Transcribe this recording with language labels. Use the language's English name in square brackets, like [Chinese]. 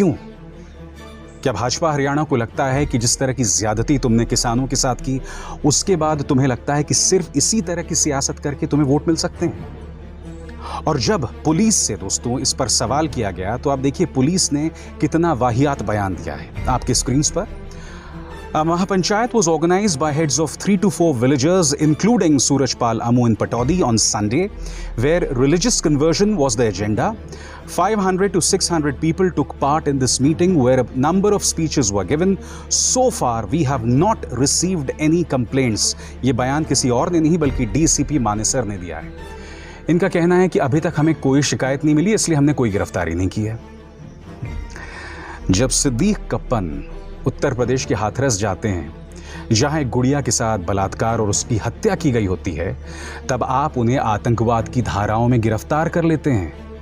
[Hindi] क्यों? क्या भाजपा हरियाणा को लगता है कि जिस तरह की ज्यादती तुमने किसानों के साथ की, उसके बाद तुम्हें लगता है कि सिर्फ इसी तरह की सियासत करके तुम्हें वोट मिल सकते हैं? और जब पुलिस से दोस्तों इस पर सवाल किया गया तो आप देखिए पुलिस ने कितना वाहियात बयान दिया है आपके स्क्रीन पर। [English] Mahapanchayat was organized by heads of 3 to 4 villages, including Surajpal Amu in Pataudi on Sunday, where religious conversion was the agenda. 500 to 600 people took part in this meeting, where a number of speeches were given. So far, we have not received any complaints. [Hindi] ये बयान किसी और ने नहीं बल्कि DCP Manesar ने दिया है। इनका कहना है कि अभी तक हमें कोई शिकायत नहीं मिली, इसलिए हमने कोई गिरफ्तारी नहीं की है। जब सिद्दीक कप्पन उत्तर प्रदेश के हाथरस जाते हैं, जहां एक गुड़िया के साथ बलात्कार और उसकी हत्या की गई होती है, तब आप उन्हें आतंकवाद की धाराओं में गिरफ्तार कर लेते हैं।